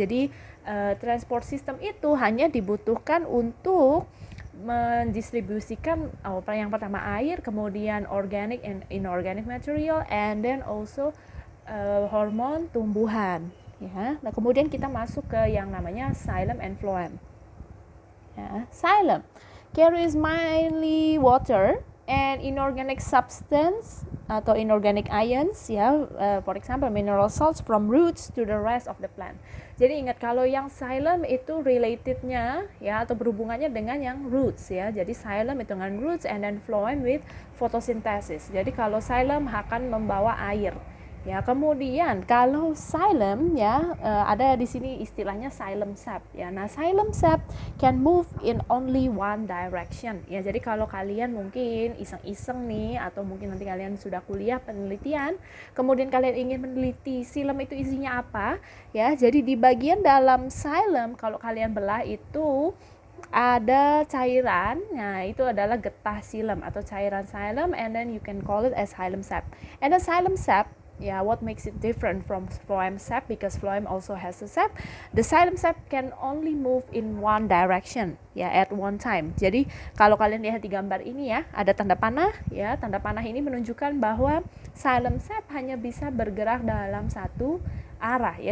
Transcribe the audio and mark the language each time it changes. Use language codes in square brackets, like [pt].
[id] Jadi transport system itu hanya dibutuhkan untuk mendistribusikan yang pertama air, kemudian [en] organic and inorganic material, and then also [id] hormon tumbuhan ya. Nah, kemudian kita masuk ke yang namanya xylem and phloem ya. [en] Xylem carries mainly water and inorganic substance atau inorganic ions ya, for example mineral salts from roots to the rest of the plant. [id] Jadi ingat, kalau yang xylem itu relatednya ya atau berhubungannya dengan yang roots ya. Jadi xylem itu dengan roots, [en] and then phloem with photosynthesis. [id] Jadi kalau xylem akan membawa air ya. Kemudian kalau xylem ya, ada di sini istilahnya xylem sap ya. [en] Nah, xylem sap can move in only one direction ya. [id] Jadi kalau kalian mungkin iseng-iseng nih, atau mungkin nanti kalian sudah kuliah penelitian, kemudian kalian ingin meneliti xylem itu isinya apa ya. Jadi di bagian dalam xylem kalau kalian belah itu ada cairan. Nah, itu adalah getah xylem atau cairan xylem, [en] and then you can call it as xylem sap. And the xylem sap, yeah, what makes it different from phloem sap, because phloem also has a sap. The xylem sap can only move in one direction ya, at one time. [id] Jadi kalau kalian lihat di gambar ini ya, ada tanda panah ya. Tanda panah ini menunjukkan bahwa xylem sap hanya bisa bergerak dalam satu arah ya.